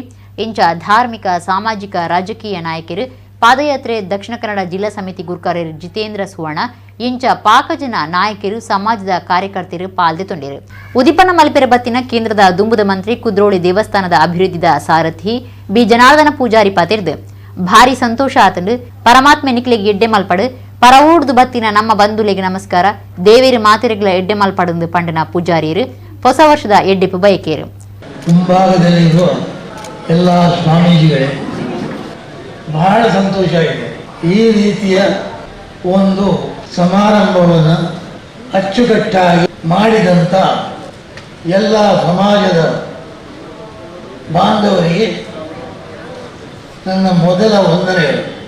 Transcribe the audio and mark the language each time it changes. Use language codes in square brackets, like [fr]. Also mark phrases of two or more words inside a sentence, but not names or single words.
[tcy] ಇಂಚ ಧಾರ್ಮಿಕ ಸಾಮಾಜಿಕ ರಾಜಕೀಯ ನಾಯಕರು ಪಾದಯಾತ್ರೆ ದಕ್ಷಿಣ ಕನ್ನಡ ಜಿಲ್ಲಾ ಸಮಿತಿ ಗುರುಕಾರ್ಯರು ಜಿತೇಂದ್ರ ಸುವರ್ಣ ಇಂಚ ಪಾಕಜನ ನಾಯಕರು ಸಮಾಜದ ಕಾರ್ಯಕರ್ತರು ಪಾಲ್ಗೊಂಡಿರು ಉದಿಪನ ಮಲ್ಪೆರ ಬತ್ತಿನ ಕೇಂದ್ರದ ದುಂಬುದ ಮಂತ್ರಿ ಕುದ್ರೋಳಿ ದೇವಸ್ಥಾನದ ಅಭಿವೃದ್ಧಿದ ಸಾರಥಿ ಬಿ ಜನಾರ್ದನ ಪೂಜಾರಿ ಪಾತಿರ್ದು ಭಾರಿ ಸಂತೋಷ ಆತಂಡು ಪರಮಾತ್ಮ ನಿಕ್ಲೆಗೆ ಎಡ್ಡೆ ಮಲ್ಪಡು ಪರವೂಡ್ದು ಬತ್ತಿನ ನಮ್ಮ ಬಂಧುಲೆಗೆ ನಮಸ್ಕಾರ ದೇವೇರು ಮಾತೆರೆಗಳ ಎಡ್ಡೆ ಮಲ್ಪಡು ಪಂಡನ ಪೂಜಾರಿಯರು ಹೊಸ ವರ್ಷದ ಎಡ್ಡೆಪ್ಪು ಬಯಕೇರು [kn] ಮುಂಭಾಗದಲ್ಲಿರುವ ಎಲ್ಲ ಸ್ವಾಮೀಜಿಗಳೇ ಬಹಳ ಸಂತೋಷ ಆಗಿದೆ. ಈ ರೀತಿಯ ಒಂದು ಸಮಾರಂಭವನ್ನು ಅಚ್ಚುಕಟ್ಟಾಗಿ ಮಾಡಿದಂಥ ಎಲ್ಲ ಸಮಾಜದ ಬಾಂಧವರಿಗೆ ನನ್ನ ಮೊದಲ ವಂದನೆಗಳು.